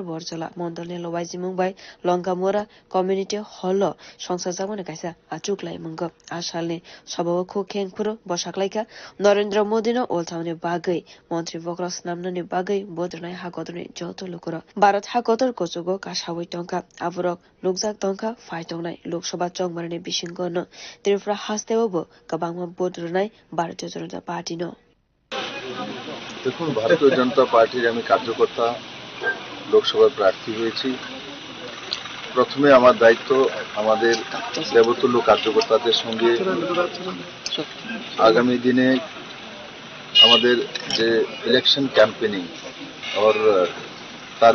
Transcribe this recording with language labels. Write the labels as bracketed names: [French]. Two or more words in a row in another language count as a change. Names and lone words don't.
[Kok Borok] borjala mondolni lobaiji mungbai Longamora community hall songsajamani kaisa achuk laimang asalni sabao kho khengpuro bosaklaika Narendra Modi no olthauni bagai mantri Kok namnani bagai bodrnai hakotorni joto lukoro Bharat hakotor kochugo kasawi tongka aborok nukjak tongka phai tongnai Lok Sabha chongmarani bisingono Tripura hasteobo kabangma bodrnai Bharatiya Janata Party no [Bangla] দেখুন ভারতীয় জনতা পার্টির আমি কার্যকর্তা লোকসভার প্রার্থী হয়েছি প্রথমে আমার দায়িত্ব আমাদের দেবতুল্য কার্যকর্তাদের সঙ্গে আগামী দিনে আমাদের যে [English] election campaigning [Bangla] আর তার